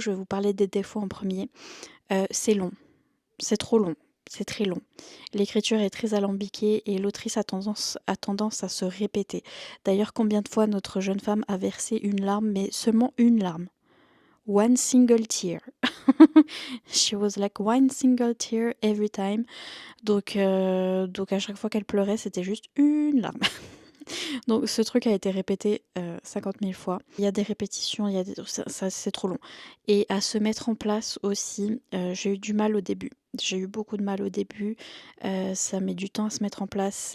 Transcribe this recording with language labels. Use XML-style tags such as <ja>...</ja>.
<fr>Je vais vous parler des défauts en premier. C'est long. C'est trop long. C'est très long. L'écriture est très alambiquée et l'autrice a tendance à se répéter. D'ailleurs, combien de fois notre jeune femme a versé une larme, mais seulement une larme.</fr> <en>One single tear. She was like one single tear every time.</en> <fr>Donc à chaque fois qu'elle pleurait, c'était juste une larme. Donc ce truc a été répété 50 000 fois. Il y a des répétitions, ça, c'est trop long. Et à se mettre en place aussi, j'ai eu du mal au début. J'ai eu beaucoup de mal au début. Ça met du temps à se mettre en place.</fr>